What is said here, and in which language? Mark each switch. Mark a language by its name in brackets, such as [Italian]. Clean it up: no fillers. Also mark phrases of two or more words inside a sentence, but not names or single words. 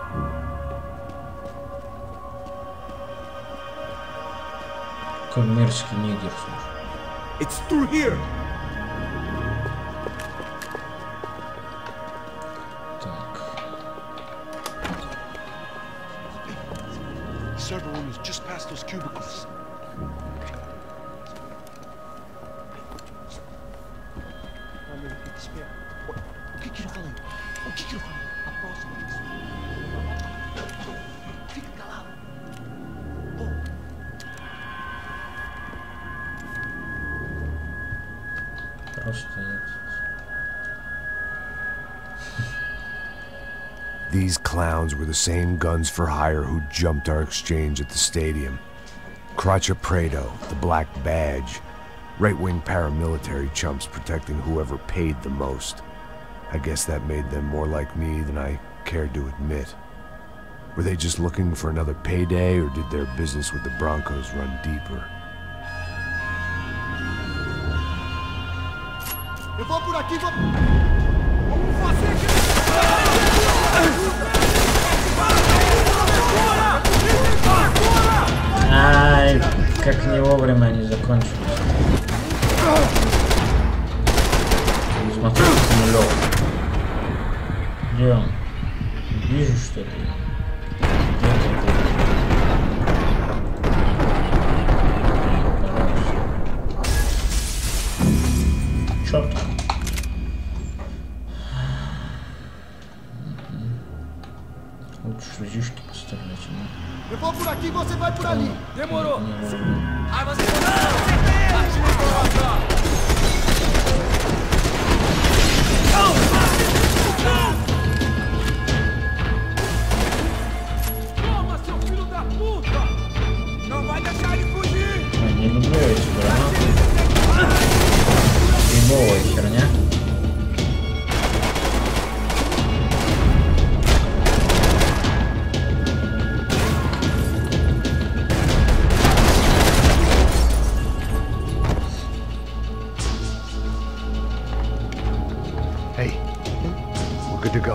[Russian] Какой мерзкий нигер, слушай. [English] It's through here. The server room is just past those cubicles. [Portuguese] O que que eu falei? O que que eu falei? A próxima vez. Fica calado. [English] These clowns were the same guns for hire who jumped our exchange at the stadium. Craccia Prado, the Black Badge. Right-wing paramilitary chumps protecting whoever paid the most. I guess that made them more like me than I cared to admit. Were they just looking for another payday, or did their business with the Broncos run deeper? [Portuguese] Eu vou por aqui, Vamos fazer [Russian] Ай, как не вовремя они закончились. Смотри, самолет. Где он? Вижу, что ли? Черт. Лучше шлюзишки поставлять. [Portuguese] Eu vou por aqui, você vai por ali. Demorou. Aí você Toma, seu filho da puta! Não vai deixar ele fugir! [Russian] Не люблю эти гранаты. Фиговая херня. [English] Good to go.